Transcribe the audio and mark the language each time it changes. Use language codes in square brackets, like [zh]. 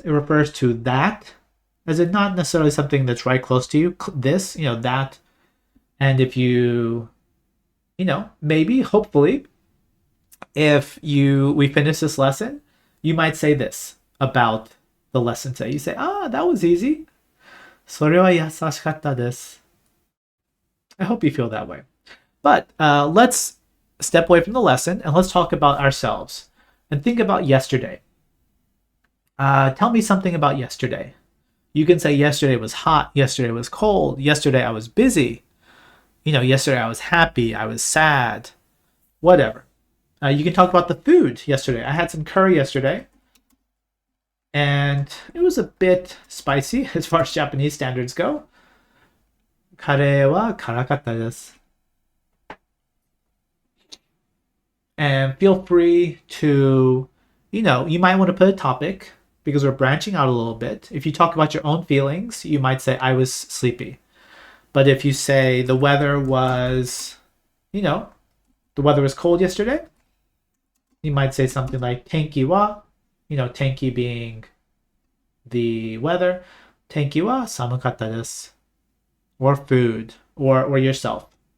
[en] It refers to that, as in not necessarily something that's right close to you. This, that. And if you, maybe, hopefully, if we finish this lesson, you might say this about the lesson today. You say, that was easy. [ja] それは優しかったです. [en] I hope you feel that way. But let's step away from the lesson and let's talk about ourselves and think about yesterday. Tell me something about yesterday. You can say yesterday was hot, yesterday was cold, yesterday I was busy, yesterday I was happy, I was sad, whatever. You can talk about the food yesterday. I had some curry yesterday, and it was a bit spicy as far as Japanese standards go. [ja] カレーは辛かったです. [en] And feel free to, you might want to put a topic because we're branching out a little bit. If you talk about your own feelings, you might say, I was sleepy. But if you say the weather was, the weather was cold yesterday, you might say something like tenki wa, tenki being the weather, [ja] tenki wa samukatta desu, [en] or food, or yourself.